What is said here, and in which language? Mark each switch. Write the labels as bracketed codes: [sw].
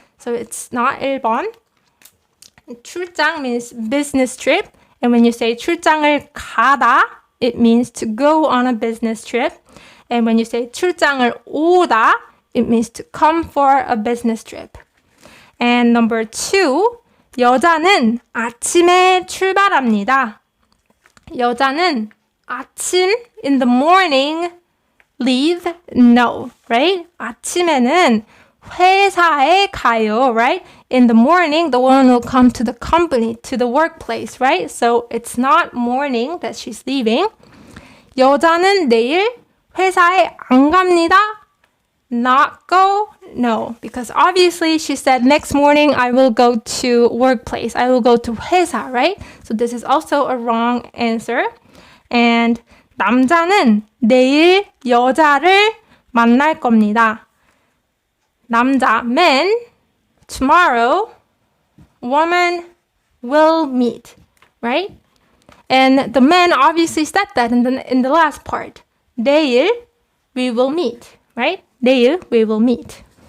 [en] So it's not 1번. 출장 means business trip. And when you say 출장을 가다, it means to go on a business trip. And when you say 출장을 오다, it means to come for a business trip. And number 2, [ko] 여자는 아침에 출발합니다. 여자는 아침, [en] in the morning, leave, no, right? [ko] 아침에는 회사에 가요, right? [en] In the morning, the woman will come to the company, to the workplace, right? So it's not morning that she's leaving. [ko] 여자는 내일 회사에 안 갑니다. [en] Not go? No, because obviously she said next morning I will go to workplace. I will go to 회사, right? So this is also a wrong answer. [ko] And 남자는 내일 여자를 만날 겁니다. [en] 남자, man, tomorrow, woman will meet, right? And the man obviously said that in the last part. 내일 we will meet, right? 내일 we will meet.